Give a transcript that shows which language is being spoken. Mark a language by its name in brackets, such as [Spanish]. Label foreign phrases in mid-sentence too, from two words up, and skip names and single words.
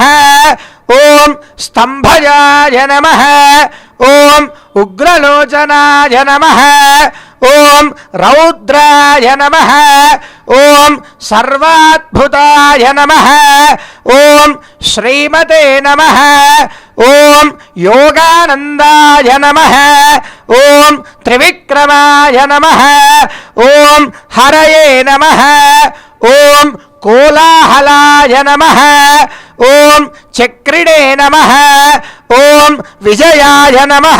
[Sanskrit] ओम स्तंभजाय नमः। ओम उग्रलोचनाय नमः। ओम रौद्राय नमः। ओम सर्वाद्भुताय नमः। ओम శ్రీమతే నమః. ఓం యోగానందాయ నమః. ఓం త్రివిక్రమాయ నమః. ఓం హరయే నమః. ఓం కోలాహలాయ నమః. ఓం చక్రిణే నమః. ఓం విజయాయ నమః.